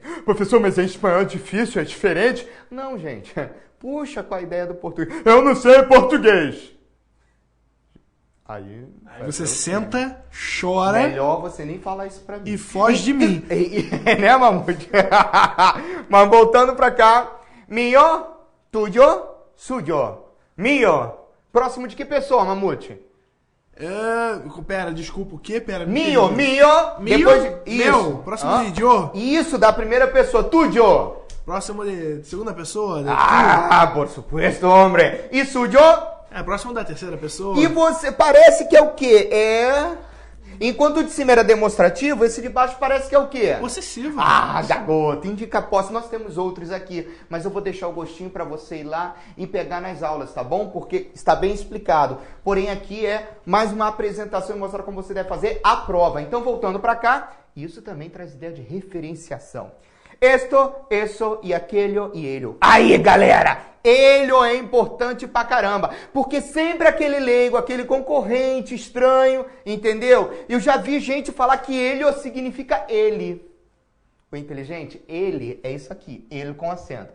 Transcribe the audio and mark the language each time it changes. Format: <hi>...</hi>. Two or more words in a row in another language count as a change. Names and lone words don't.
<pt>Professor, mas em espanhol é difícil, é diferente? Não, gente. Puxa com a ideia do português. Eu não sei português. Aí você senta, chora. Melhor você nem falar isso pra mim. E foge de mim. Né, Mamute? Mas voltando pra cá.</pt> <es>Mio, tuyo, suyo. Mio.</es> <pt>Próximo de que pessoa, Mamute? Pera, desculpa, o quê? Pera,</pt> <es>Mio.</es> <pt>Depois de... Isso. Meu, próximo de yo. Isso, da primeira pessoa.</pt> <es>Tuyo.</es> <pt>Próximo de segunda pessoa.</pt> <es>Por supuesto, hombre. E suyo?</es> <pt>Próximo da terceira pessoa. E você, parece que é o quê? Enquanto o de cima era demonstrativo, esse de baixo parece que é o quê? Possessivo. Garoto, indica posse. Nós temos outros aqui, mas eu vou deixar o gostinho para você ir lá e pegar nas aulas, tá bom? Porque está bem explicado. Porém, aqui é mais uma apresentação e mostrar como você deve fazer a prova. Então, voltando para cá, isso também traz ideia de referenciação.</pt> <es>Esto, eso</es> <pt>e aquele e ele. Aí, galera! Ele é importante pra caramba, porque sempre aquele leigo, aquele concorrente estranho, entendeu? Eu já vi gente falar que ele significa ele. O inteligente, ele é isso aqui, ele com acento.</pt>